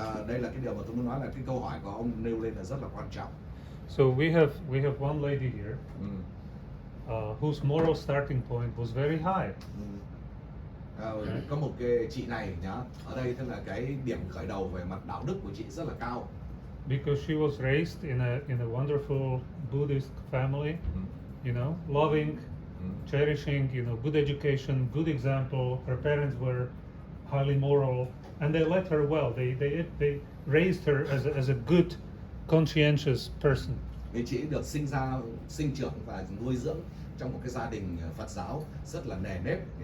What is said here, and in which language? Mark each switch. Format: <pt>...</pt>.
<vi>đây là cái điều mà tôi muốn nói, là cái câu hỏi của ông nêu lên là rất là quan trọng.</vi> <en>So we have one lady here whose moral starting point was very high.</en> <vi>Có một cái chị này ở đây, tức là cái điểm khởi đầu về mặt đạo đức của chị rất là cao.</vi> <en>Because she was raised in a wonderful Buddhist family, loving, cherishing, good education, good example. Her parents were highly moral, and they led her well. They raised her as a good, conscientious person.</en> <vi>Vì chị được sinh trưởng và nuôi dưỡng trong một cái gia đình Phật giáo rất là nề nếp.</vi>